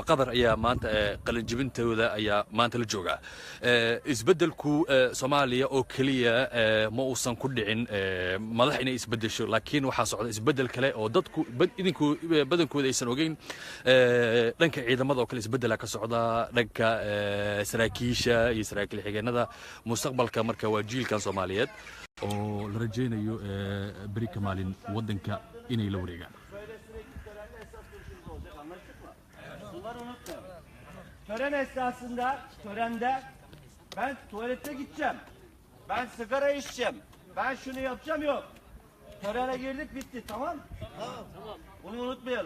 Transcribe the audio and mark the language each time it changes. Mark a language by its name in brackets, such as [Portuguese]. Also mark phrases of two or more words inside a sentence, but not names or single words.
[Somali] Qatar ayaa maanta qalin jebintooda ayaa maanta la jooga isbedelku Soomaaliya oo kaliya ma uusan ku dhicin madax inay isbedesho laakiin waxaa socda isbedel kale oo dadku idinku badankooda aysan ogeyn dhanka ciidamada oo kale isbedel ka socda dhanka saraakiisha iyo saraakiil xigeenada mustaqbalka marka waa jiilkan Soomaaliyeed oo la rajaynayo bari ka maalin waddanka inay la wareegaan. [Turkish] Tören esnasında, törende ben tuvalete gideceğim. Ben sigara içeceğim. Ben şunu yapacağım yok. Törene girdik bitti tamam? Tamam. Bunu unutmayalım.